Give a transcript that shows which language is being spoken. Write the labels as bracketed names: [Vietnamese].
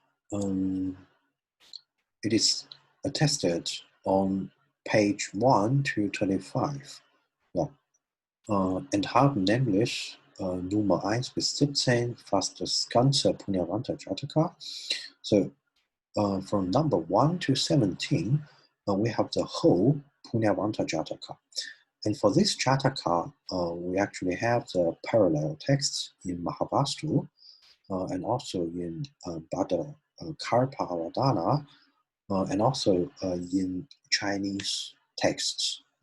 [English] It is attested on page 1 to 25. Ja. [German] Enthalten nämlich Nummer 1 bis 17 fast das ganze Punyavanta Jataka. [English] So from number 1 to 17, we have the whole Punyavanta Jataka. And for this Jataka, we actually have the parallel texts in Mahavastu and also in Bhadra Karpa Avadana, and also in Chinese texts.